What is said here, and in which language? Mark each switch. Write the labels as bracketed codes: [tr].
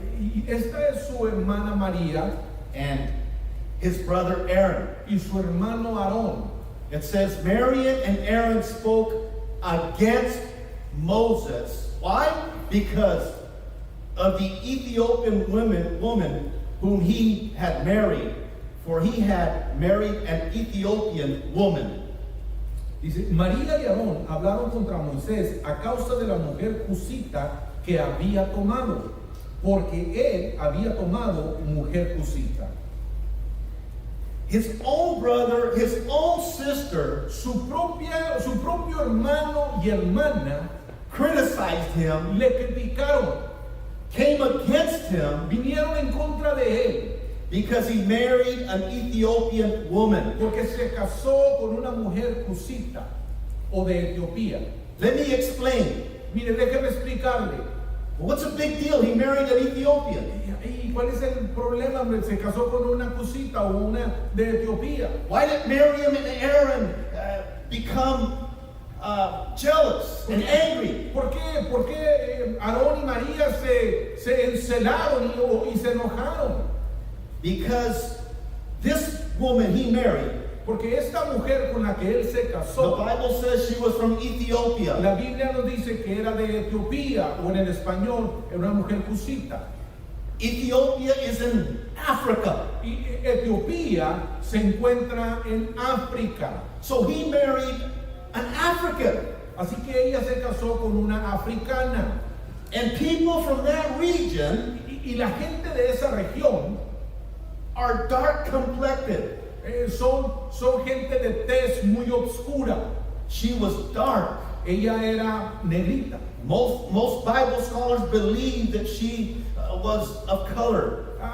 [es] Y esta es su hermana María [en] and his brother Aaron. [es] y su hermano Aarón. [en] It says Miriam and Aaron spoke against Moses. Why? Because of the Ethiopian woman whom he had married. For he had married an Ethiopian woman. [es] Dice, María y Aarón hablaron contra Moisés a causa de la mujer cusita que había tomado, porque él había tomado mujer cusita. [en] His own brother, his own sister [es] Su propio hermano y hermana [en] criticized him, [es] le criticaron, [en] came against him [es] vinieron en contra de él, [en] because he married an Ethiopian woman. [es] porque se casó con una mujer cusita o de Etiopía. [en] Let me explain. [es] Mire, déjeme explicarle. [en] What's a big deal? He married an Ethiopian. [es] ¿Y cuál es el problema? Hombre? Se casó con una cusita o una de Etiopía. [en] Why did Miriam and Aaron become jealous and angry? [es] ¿Por qué Aarón y María se encelaron y se enojaron? [en] Because this woman he married, [es] Porque esta mujer con la que él se [en] the [es] casó, [en] Bible says she was from Ethiopia. [es] la Biblia nos dice que era de Etiopía, o en el español era una mujer cusita. [en] Ethiopia is in Africa. [es] Y Etiopía se encuentra en África. [en] So he married an African. [es] Así que ella se casó con una africana. [en] And people from that region [es] Y la gente de esa región [en] are dark complected. [es] son gente de tez muy oscura. [en] She was dark. [es] Ella era negrita. [en] Most Bible scholars believe that she was of color.